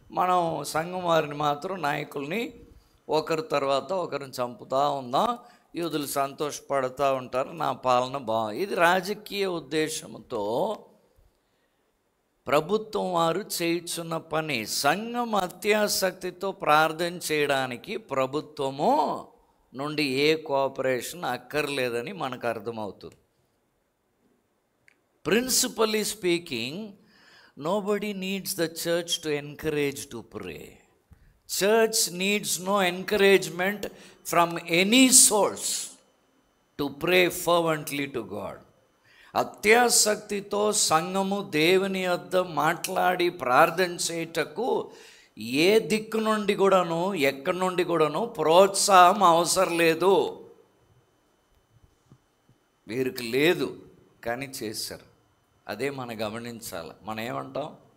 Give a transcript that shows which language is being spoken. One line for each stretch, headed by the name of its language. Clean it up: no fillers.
Telugu: మనం సంఘం వారిని మాత్రం, నాయకుల్ని ఒకరి తర్వాత ఒకరిని చంపుతూ ఉందాం, యూదులు సంతోషపడుతూ ఉంటారు, నా పాలన ఇది రాజకీయ ఉద్దేశంతో ప్రభుత్వం వారు చేయుచున్న పని. సంఘం అత్యాసక్తితో ప్రార్థన చేయడానికి ప్రభుత్వము నుండి ఏ కోఆపరేషన్ అక్కర్లేదని మనకు అర్థమవుతుంది.
English: Principally speaking, nobody needs the church to encourage to pray. Church needs no encouragement from any source to pray fervently to God.
Telugu: అత్యాసక్తితో సంఘము దేవుని యొద్ద మాట్లాడి ప్రార్థన చేయుటకు ఏ దిక్కు నుండి కూడాను, ఎక్కడి నుండి కూడాను ప్రోత్సాహం అవసరం లేదు. వీరికి లేదు, కానీ చేశారు. అదే మనం గమనించాలి. మనం ఏమంటాం?